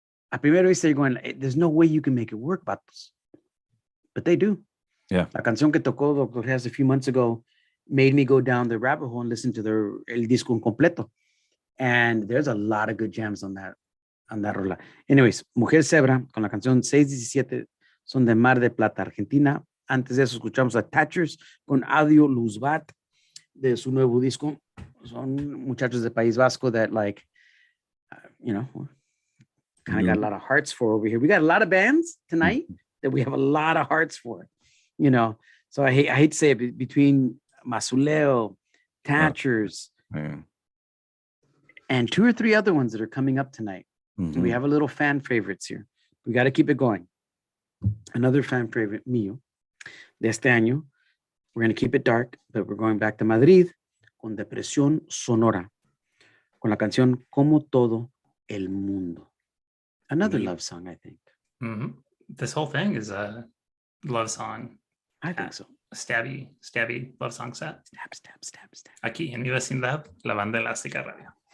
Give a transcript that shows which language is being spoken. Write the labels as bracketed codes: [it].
[es] A primera vista [en] you're going, there's no way you can make it work, vatos. But they do. Yeah. [es] La canción que tocó Dr. [en] Hess a few months ago made me go down the rabbit hole and listen to [es] el disco completo. [en] And there's a lot of good jams on that rola. [es] Anyways, Mujer Zebra con la canción 617 son de Mar de Plata, Argentina. Antes de eso escuchamos a Thatchers con Audio Luzbat de su nuevo disco. Son muchachos de [en] País Vasco that kind of got a lot of hearts for over here. We got a lot of bands tonight that we have a lot of hearts for, So I hate to say it, between Masuleo, Thatchers, and 2 or 3 other ones that are coming up tonight. We have a little fan favorites here. We got to keep it going. Another fan favorite [es] mío de este año. [en] We're going to keep it dark, but we're going back to Madrid con Depresión Sonora, [es] con la canción [en] Como Todo el Mundo. Another love song, I think. This whole thing is a love song. I think so. Stabby love song set. Stab. [es] Aquí en mi vecindad, la banda elástica radio.